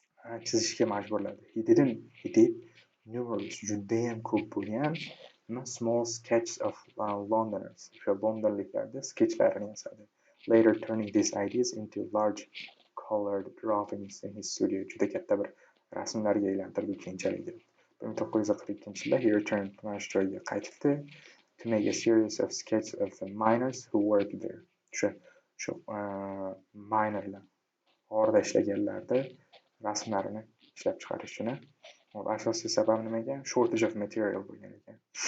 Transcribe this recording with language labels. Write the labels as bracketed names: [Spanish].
[Uzbek] Chizishga majburladi. [English] He did numerous [Uzbek] judayam ko'p bo'lgan [English] small sketches of Londoners. [Uzbek] O'sha londonliklarni sketchlarini yasadi. [English] Later turning these ideas into large colored drawings in his studio. [Uzbek] Juda katta bir rasmlarga aylantirdi keyinchalik. 1942-yilda [English] he returned [Uzbek] mana shu joyga qaytibdi [English] to make a series of sketches of the miners who worked there. [Uzbek] Shu minerlar orada ishlaganlarda rasmlarini ishlab chiqarish uchun. Asosiy sabab nima ekan? [English] Shortage of material [Uzbek] bo'lgan ekan.